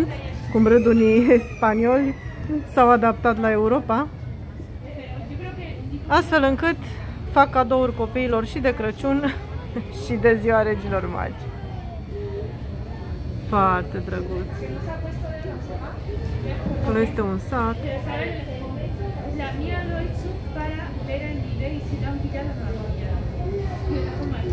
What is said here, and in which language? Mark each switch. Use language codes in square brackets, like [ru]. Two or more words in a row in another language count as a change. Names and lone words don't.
[ro] Cum râd unii spanioli, s-au adaptat la Europa, astfel încât fac cadouri copiilor și de Crăciun și de ziua regilor magi. Foarte drăguț. Acolo este un sac. [es] La mía lo he hecho para ver el nivel y si lo han quitado no lo voy a.